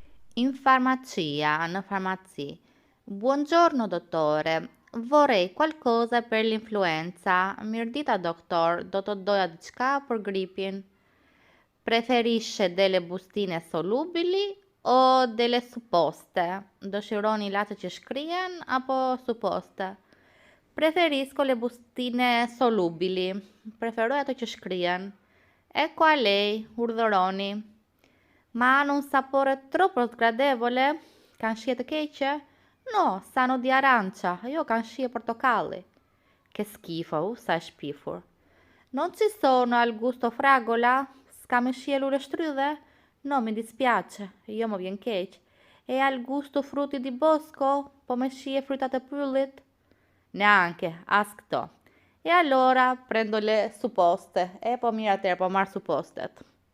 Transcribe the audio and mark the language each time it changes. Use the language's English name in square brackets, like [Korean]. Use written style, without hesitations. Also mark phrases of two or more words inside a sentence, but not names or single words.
[Italian] In farmacia, [Albanian] në farmaci. [Italian] Buongiorno dottore, vorrei qualcosa per l'influenza. [Albanian] Mirdita doktor, do të doja diçka për gripin. [Italian] Preferisce delle bustine solubili o delle supposte? [Albanian] Dëshironi ilaçe që shkrihen apo supposte? [Italian] Preferisco le bustine solubili. [Albanian] Preferoj ato që shkrihen. [Italian] Ecco a lei, urdhëroni. Ma hanno un sapore troppo sgradevole? [Albanian] Kanë shije të keqe? [Italian] No, sanno di arancia, io [Albanian] kanë shije portokalli. [Italian] Che schifo, [Albanian] sa e shpifur. [Italian] Non ci sono al gusto fragola? [Albanian] S'ka me shije lule shtrydhe? [Italian] No, mi dispiace, [Albanian] jo më vjen keq. [Italian] E al gusto frutti di bosco? [Albanian] Po me shije frutat e pyllit? [Italian] Neanche, [Albanian] as këto. [Italian] E allora prendo le supposte. [Albanian] E po mirë atëherë, po marr suppostet.